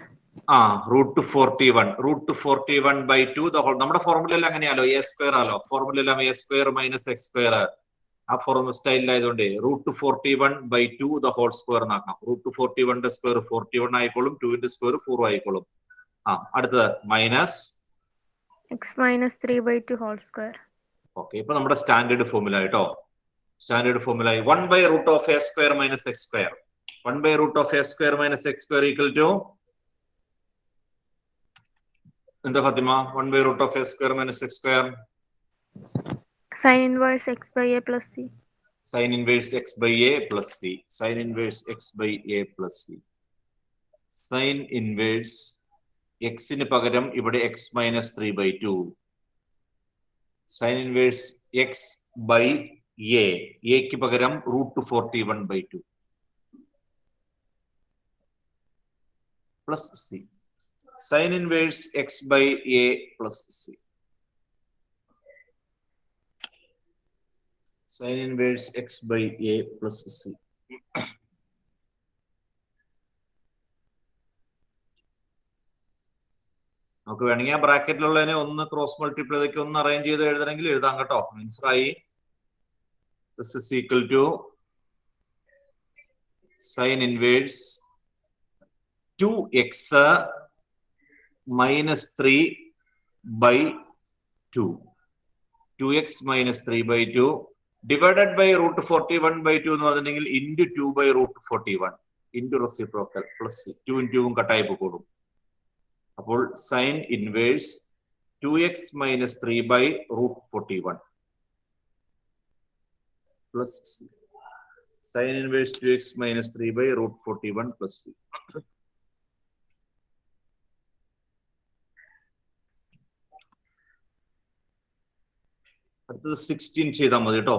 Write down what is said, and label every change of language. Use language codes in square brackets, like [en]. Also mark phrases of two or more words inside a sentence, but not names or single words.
[ml] റൂട്ട് 41/2 നമ്മുടെ ഫോർമുല അങ്ങനെയാലോ, [en] a square [ml] ആലോ, ഫോർമുല എല്ലാം [en] a square minus x square, [ml] ആ ഫോർമുല സ്റ്റൈലിലായതുകൊണ്ട് [en] root 41/2 the whole square [ml] എന്നാക്കാം. [en] root 41 square [ml] 41 ആയിക്കോളും, 2 സ്ക്വയർ 4 ആയിക്കോളും. അടുത്തത് മൈനസ് [en] X minus 3/2 whole square. [ml] ഓക്കെ, ഇപ്പൊ നമ്മുടെ [en] standard formula [ml] കേട്ടോ. [en] standard formula [ml] 1/√(a² - x²). 1/√(a² - x² [en] equal to [ml] എന്താ ഫാത്തിമ? 1/√(a² - x². [en] Sin inverse x/a plus c. Sin inverse x/a plus c. Sin inverse x/a plus c. Sin inverse x- [ml] ന് പകരം ഇവിടെ x - 3/2. [en] Sin inverse x/a, [ml] a-ക്ക് പകരം [en] root 41/2 plus c. Sin inverse x/a plus c. Sin inverse x/a plus c. [ml] നമുക്ക് വേണമെങ്കിൽ ആ ബ്രാക്കറ്റിലുള്ളതിനെ ഒന്ന് [en] cross multiply [ml] ചെയ്തൊക്കെ ഒന്ന് അറേഞ്ച് ചെയ്ത് എഴുതണമെങ്കിൽ എഴുതാം കേട്ടോ. മനസ്സിലായി? [en] This is equal to sin inverse 2x minus 3/2. 2x minus 3/2 divided by root 41/2 [ml] എന്ന് പറഞ്ഞിട്ടുണ്ടെങ്കിൽ [en] into 2/√41 into reciprocal plus 2 into [ml] കട്ടായി പോകും. [en] അപ്പോൾ sine inverse 2x minus 3/√41 plus c. Sin inverse 2x minus 3/√41 plus c. [ml] അടുത്തത് 16 ചെയ്താൽ മതി കേട്ടോ.